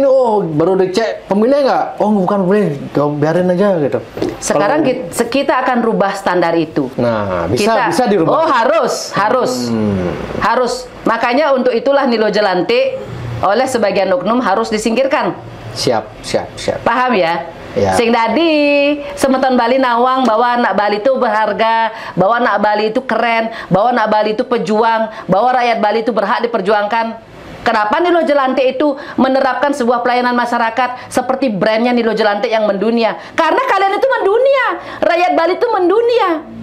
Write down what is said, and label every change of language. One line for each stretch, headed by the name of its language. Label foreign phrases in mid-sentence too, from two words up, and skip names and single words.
Indonesian: Oh, baru dicek pemilih nggak? Oh, bukan pemilih, biarin aja gitu. Sekarang kita akan rubah standar itu. Nah, bisa dirubah. Oh, harus. Makanya untuk itulah Nilo Jelantik oleh sebagian oknum harus disingkirkan. Siap. Paham ya? Ya. Sing tadi semeton Bali nawang bahwa anak Bali itu berharga, bahwa anak Bali itu keren, bahwa anak Bali itu pejuang, bahwa rakyat Bali itu berhak diperjuangkan. Kenapa Nilo Jelantik itu menerapkan sebuah pelayanan masyarakat seperti brandnya Nilo Jelantik yang mendunia? Karena kalian itu mendunia, rakyat Bali itu mendunia.